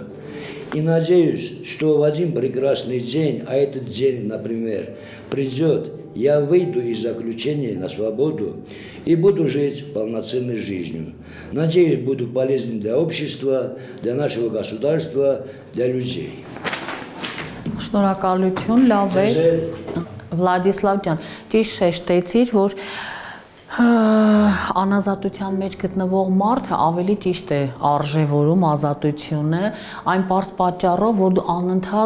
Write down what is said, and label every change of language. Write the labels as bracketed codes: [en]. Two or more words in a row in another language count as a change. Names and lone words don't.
[ru] И надеюсь, что в один прекрасный день, а этот день, например, придет, я выйду из заключения на свободу и буду жить полноценной жизнью. Надеюсь, буду полезен для общества, для нашего государства, для людей. [hy] Շնորհակալություն, լավ է։ Վլադիսլավ ջան, ճիշտ շեշտեցիր, որ անազատության մեջ գտնվող մարդը ավելի ճիշտ է արժևորում ազատությունը, այն պարզ պատճառով, որ դու անընդհատ